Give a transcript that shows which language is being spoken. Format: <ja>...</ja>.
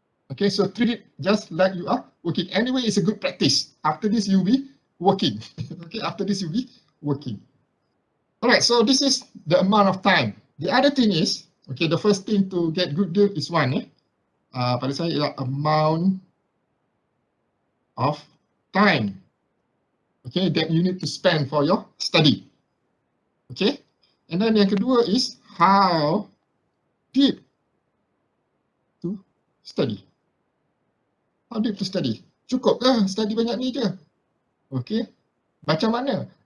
<en>Okay, so treat it just like you are working. Anyway, it's a good practice. After this, you'll be working. Okay, after this, you'll be working. All right, so this is the amount of time. The other thing is, okay, the first thing to get good deal is one.</en> <ms>Pada saya ialah</ms> <en>amount of time. Okay, that you need to spend for your study. Okay, and then</en> <ms>yang kedua</ms> <en>is how deep to study. How deep to study?</en> <ms>Cukup ke study banyak ni je? Okay, macam mana?</ms>